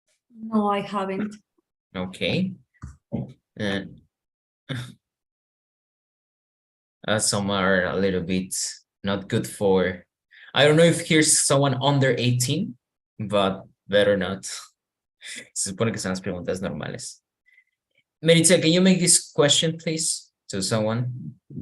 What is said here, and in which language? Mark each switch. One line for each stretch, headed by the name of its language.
English: No, I haven't. Okay. Some are a little bit not good for. I don't know if here's someone under 18, but better not.
Spanish: Se supone que son las preguntas normales.
English: Meritza, can you make this question, please, to someone?